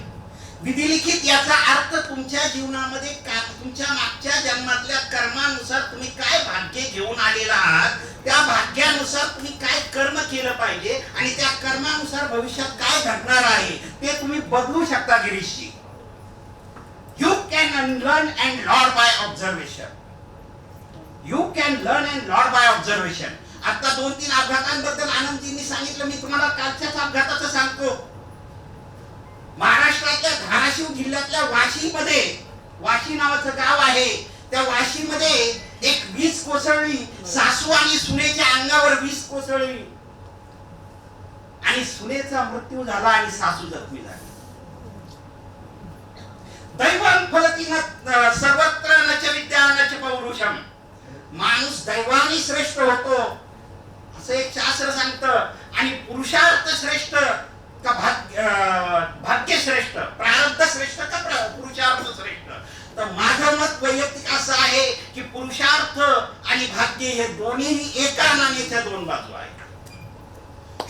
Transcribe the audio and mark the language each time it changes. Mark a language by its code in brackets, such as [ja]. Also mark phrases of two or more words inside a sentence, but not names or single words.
[mr] विधिलिखित याचा अर्थ तुमच्या जीवनामध्ये तुमच्या मागच्या जन्मातल्या कर्मानुसार तुम्ही काय भाग्य घेऊन आलेला आहात, त्या भाग्यानुसार तुम्ही काय कर्म केलं पाहिजे आणि त्या कर्मानुसार भविष्यात काय घडणार आहे ते तुम्ही बदलू शकता. गिरीशजी, [en] You can learn and lord by observation. [mr] आता 2-3 अपघातांबद्दल आनंदजींनी सांगितलं. मी तुम्हाला कालच्याच अपघाताचं सांगतो. महाराष्ट्रातल्या धाराशिव जिल्ह्यातल्या वाशी नावाचं गाव आहे. त्या वाशीमध्ये एक वीज कोसळली. सासू आणि सुनेच्या अंगावर वीज कोसळली आणि सुनेचा मृत्यू झाला आणि सासू जखमी झाली. [sa] दैवान फलतीनं सर्वत्र नच विद्या नच पौरुषम. [mr] माणूस दैवानी श्रेष्ठ होतो असं एक शास्त्र सांगतं. आणि पुरुषार्थ श्रेष्ठ का भाग्य श्रेष्ठ, प्रारब्ध श्रेष्ठ का पुरुषार्थ श्रेष्ठ? तर माझं मत वैयक्तिक असं आहे की पुरुषार्थ आणि भाग्य हे दोन्ही एका नाण्याच्या 2 बाजू आहेत.